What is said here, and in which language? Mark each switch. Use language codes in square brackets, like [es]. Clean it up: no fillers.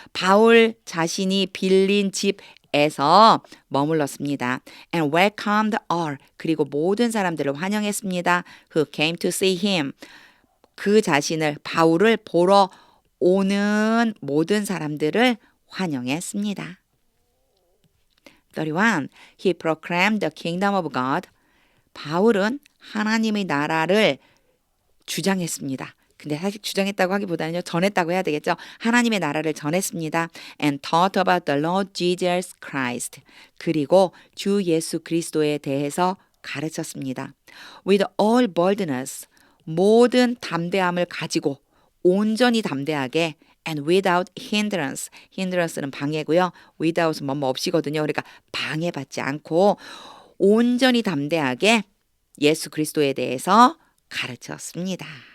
[ko] 바울 자신이 빌린 집에서 머물렀습니다. [en] And welcomed all. [ko] 그리고 모든 사람들을 환영했습니다. [en] Who came to see him. [ko] 그 자신을 바울을 보러 오는 모든 사람들을 환영했습니다. 31. [en] He proclaimed the kingdom of God. [ko] 바울은 하나님의 나라를 주장했습니다. 근데 사실 주장했다고 하기보다는요. 전했다고 해야 되겠죠. 하나님의 나라를 전했습니다. [en] And taught about the Lord Jesus Christ. [ko] 그리고 주 예수 그리스도에 대해서 가르쳤습니다. [en] With all boldness. [ko] 모든 담대함을 가지고 온전히 담대하게 [en] and without hindrance. [ko] hindrance는 방해고요. without은 뭐뭐 없이거든요. 그러니까 방해받지 않고 온전히 담대하게 예수 그리스도에 대해서 가르쳤습니다.